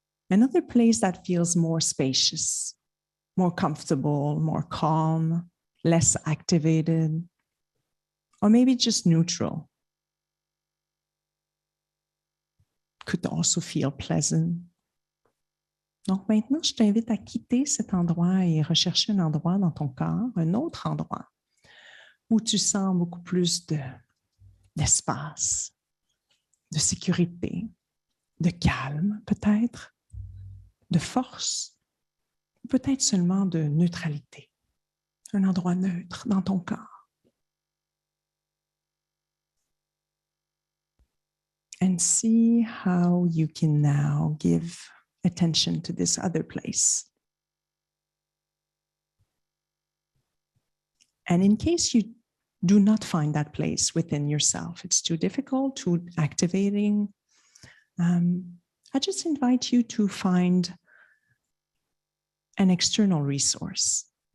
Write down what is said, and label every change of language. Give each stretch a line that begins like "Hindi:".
English: Another place that feels more spacious, more comfortable, more calm, less activated, or maybe just neutral. Could also feel pleasant.
French: Donc maintenant, je t'invite à quitter cet endroit et rechercher un endroit dans ton corps, un autre endroit, où tu sens beaucoup plus d'espace, de sécurité, de calme peut-être, de force, peut-être seulement de neutralité. Un endroit neutre dans ton corps.
English: And see how you can now give attention to this other place. And in case you do not find that place within yourself, it's too difficult, too activating, I just invite you to find an external resource.